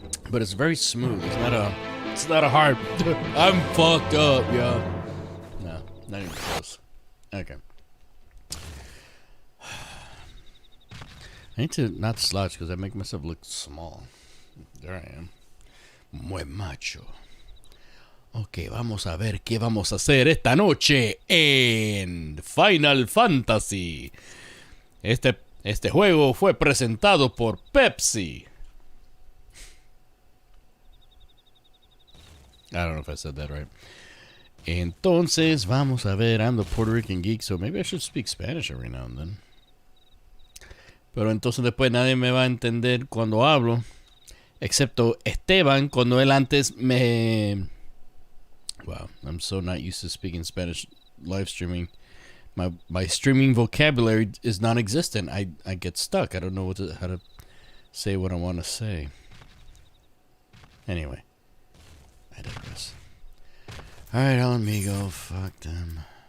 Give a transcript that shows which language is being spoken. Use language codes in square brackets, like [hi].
[en] But it's very smooth. It's not a hard I'm fucked up, yo. No, not even close. Okay. I need to not slouch because I make myself look small. There I am. [es] Muy macho. Ok, vamos a ver qué vamos a hacer esta noche en Final Fantasy. Este juego fue presentado por Pepsi. [en] I don't know if I said that right. [es] Entonces, vamos a ver. [en] I'm the Puerto Rican geek, so maybe I should speak Spanish every now and then. [es] Pero entonces después nadie me va a entender cuando hablo. Excepto Esteban, cuando él antes me... [en] Wow, I'm so not used to speaking Spanish live streaming. My streaming vocabulary is non-existent. I get stuck. I don't know how to say what I want to say. Anyway, I digress. Alright, Alamigo, fuck them.